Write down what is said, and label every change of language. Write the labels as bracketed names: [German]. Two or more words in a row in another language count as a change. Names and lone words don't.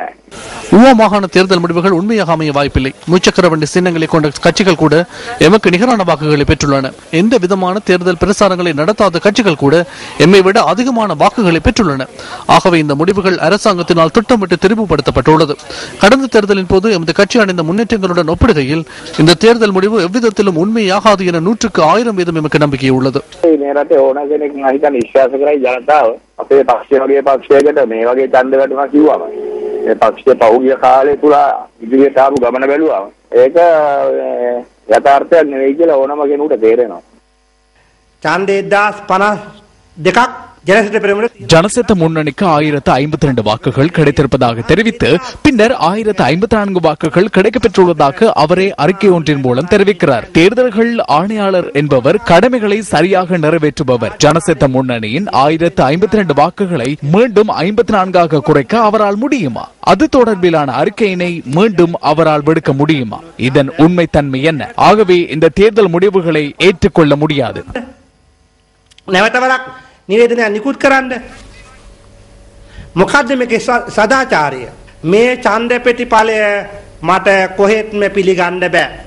[Tamil] ஊவா மாகாண தேர்தல் முடிவுகள் உண்மையாக அமைய வாய்ப்பில்லை. முச்சக்கர வண்டி சின்னங்களை கொண்ட கட்சிகள் கூட எமக்கு நிகரான வாக்குகளை பெற்றுள்ளன. எந்த விதமான தேர்தல் பிரசாரங்களை நடத்தாத கட்சிகள் கூட எம்மை விட அதிகமான வாக்குகளை பெற்றுள்ளன. ஆகவே இந்த முடிவுகள் அரசாங்கத்தினால் திட்டமிட்டு தெரிவுபடுத்தப்பட்டுள்ளது. கடந்த தேர்தலின் போது எமது கட்சி அடைந்த முன்னேற்றங்களுடன் ஒப்பிடுகையில் இந்த தேர்தல் முடிவு எவ்விதத்திலும் உண்மையாகாது என 100% எமக்கு நம்பிக்கை உள்ளது. [Sinhala] අපේ පක්ෂය වගේ පක්ෂයකට මේ වගේ ඡන්ද වැටුණා කිව්වම මේ පක්ෂය පහුගිය කාලේ තුල ඉදිරියට ආපු ගමන බැලුවම ඒක යථාර්ථයක් නෙවෙයි කියලා ඕනම කෙනෙකුට තේරෙනවා. ඡන්ද 1052ක් [Tamil] ஜனசெத்த முன்னணிக்கு 1052 வாக்குகள் கிடைத்திருப்பதாக தெரிவித்து பின்னர் 1054 வாக்குகள் கிடைக்கப்பெற்றுள்ளதாக அவரே அறிக்கை ஒன்றின் மூலம் தெரிவிக்கிறார். தேர்தல்கள் ஆணையாளர் என்பவர் கடமைகளை சரியாக நிறைவேற்றுபவர். ஜனசெத்த முன்னணியின் 1052 வாக்குகளை மீண்டும் 54ஆக குறைக்க அவரால் முடியுமா? அது தொடர்பிலான அறிக்கையினை மீண்டும் அவரால் விடுக்க முடியுமா? இதன் உண்மை தன்மை என்ன? ஆகவே இந்த தேர்தல் முடிவுகளை ஏற்றுக்கொள்ள முடியாது. [Sinhala] නිවේදනයක් නිකුත් කරන්න. මොකද්ද මේකේ සදාචාරය? මේ ඡන්ද ප්‍රතිඵලය මට කොහෙත්ම පිළිගන්න බෑ.